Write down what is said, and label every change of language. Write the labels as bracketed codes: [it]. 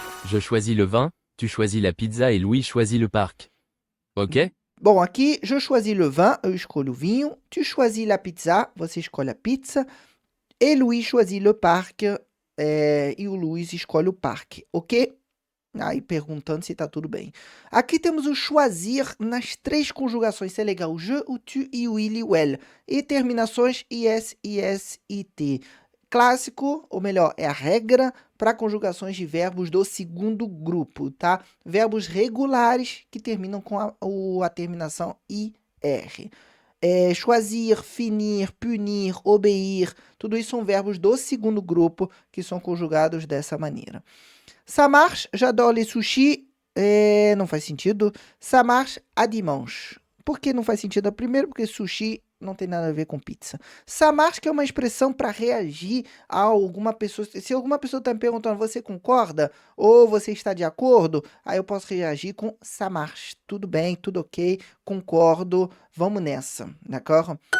[fr] Je choisis le vin, tu choisis la pizza et Louis choisit le parc. Ok? [pt] Bom, aqui, [fr] je choisis le vin, [pt] eu escolho o vinho. [fr] Tu choisis la pizza, [pt] você escolhe a pizza. E [fr] Louis choisit le parc, [pt] e o Luiz escolhe o parque, ok? Aí perguntando se tá tudo bem. Aqui temos o choisir nas 3 conjugações. Isso é legal. Je, o tu e o il e o elle. E terminações is, it. Clássico, ou melhor, é a regra para conjugações de verbos do segundo grupo, tá? Verbos regulares que terminam com a terminação ir. Choisir, finir, punir, obéir, tudo isso são verbos do segundo grupo que são conjugados dessa maneira. [fr] Ça marche, j'adore les sushis. [pt] Não faz sentido. [fr] Ça marche à dimanche. [pt] Por que não faz sentido? Primeiro, porque sushi não tem nada a ver com pizza. Ça marche, que é uma expressão para reagir a alguma pessoa. Se alguma pessoa está me perguntando, você concorda? Ou você está de acordo? Aí eu posso reagir com ça marche. Tudo bem, tudo ok, concordo, vamos nessa, d'accord?